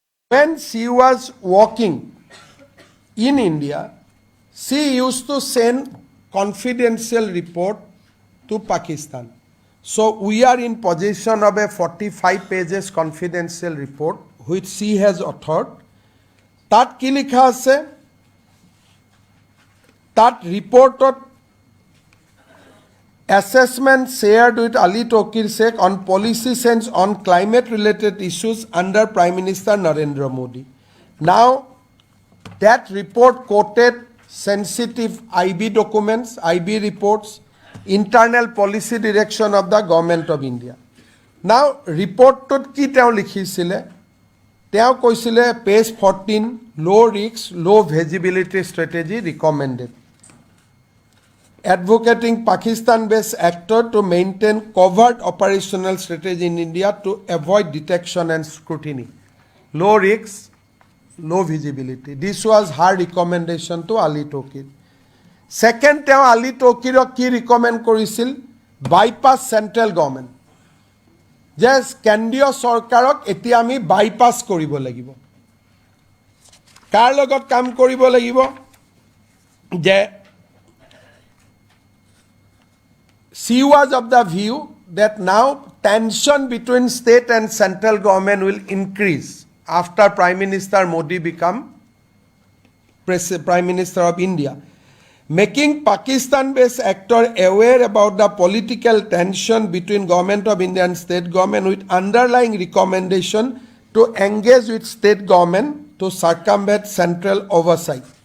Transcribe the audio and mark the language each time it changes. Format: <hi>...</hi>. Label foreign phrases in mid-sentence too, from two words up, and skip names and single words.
<en>when she was working in India, she used to send confidential report to Pakistan. So we are in possession of a 45 pages confidential report which she has authored.</en> <as>তাত কি লিখা আছে? তাত ৰিপৰ্টত</as> <en>assessment shared with Ali Tokir Sheikh on policy sense on climate related issues under Prime Minister Narendra Modi. Now that report quoted sensitive IB documents, IB reports, internal policy direction of the government of India. Now report</en> <as>তাত কি তেওঁ লিখিছিলে? তেওঁ কৈছিলে</as> <en>page 14, low risk, low visibility strategy recommended. Advocating Pakistan-based actor to maintain covert operational strategy in India to avoid detection and scrutiny. Low risk, low visibility. This was her recommendation to Ali Tokir. Second,</en> <as>তেওঁ Ali Tokirক কি recommend কৰিছিল?</as> <en>Bypass central government.</en> <as>যে কেন্দ্ৰীয় চৰকাৰক এতিয়া আমি বাইপাছ কৰিব লাগিব। কাৰ লগত কাম কৰিব লাগিব? যে</as> <en>she was of the view that now tension between state and central government will increase after Prime Minister Modi become Prime Minister of India. Making Pakistan-based actor aware about the political tension between government of India and state government with underlying recommendation to engage with state government to circumvent central oversight.</en>